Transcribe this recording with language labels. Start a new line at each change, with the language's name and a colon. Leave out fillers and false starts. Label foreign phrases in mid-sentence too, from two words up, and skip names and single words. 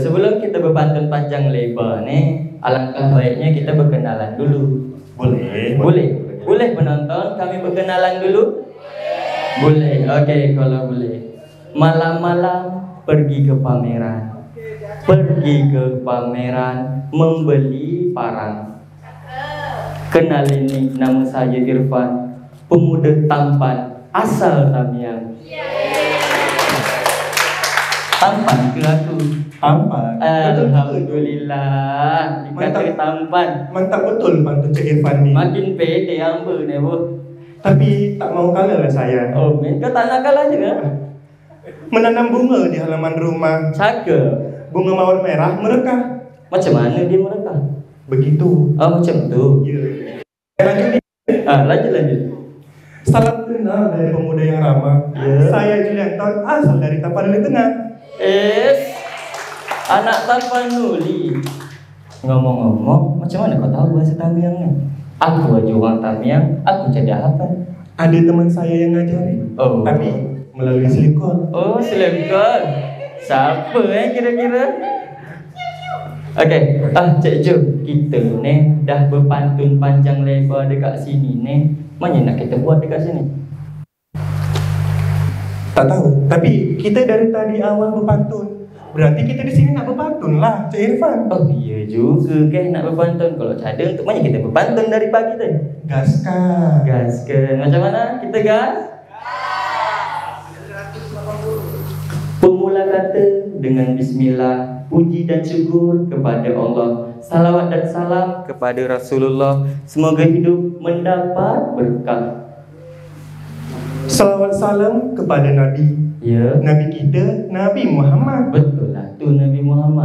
Malay: Sebelum kita berpantun panjang lebar ni, alangkah baiknya kita berkenalan dulu. Boleh penonton kami berkenalan dulu? Boleh. Okey, kalau boleh. Malam-malam pergi ke pameran membeli parang.
Indonesian: Kenalin nih, nama saya Irfan, pemuda tampan asal Tamiang.
Malay: Tampan ke aku? Tampan. Alhamdulillah. Dikata tampan. Mantap betul pantun Cik Irfan ni.
Indonesian: Makin pede hamba ni bu.
Malay: Tapi tak mau kalah lah saya. Oh, kau tak nak kalah juga? Menanam bunga di halaman rumah. Cakap. Bunga mawar merah merekah. Macam mana dia merekah? Begitu. Oh, macam tu. Ya. Lanjut. Lanjut.
Indonesian: Salam kenal dari pemuda yang ramah. Saya Julianton, asal dari Tapanuli Tengah. Anak Tapanuli.
Malay: Ngomong-ngomong, macam mana kau tahu bahasa Tamiang ni?
Indonesian: Aku aja orang Tamiang, aku jadi apa? Ada teman saya yang ngajari. Oh. Tapi melalui selingkuh. Oh, selingkuh. Siapa kira-kira?
Malay: Okey, Cik Jo, kita ni dah berpantun panjang lebar dekat sini ni. Mana nak kita buat dekat sini? Tak tahu. Tapi kita dari tadi awal berpantun. Berarti kita di sini nak berpantun lah, Cik Irfan. Oh iya juga ke nak berpantun. Kalau tak ada, untuk mana kita berpantun dari pagi tadi? Gaskan. Macam mana? Kita gas? Pemula kata dengan bismillah, puji dan syukur kepada Allah, salawat dan salam kepada Rasulullah, semoga hidup mendapat berkah. Salawat salam kepada Nabi. Ya. Nabi kita, Nabi Muhammad. Betul lah tu Nabi Muhammad.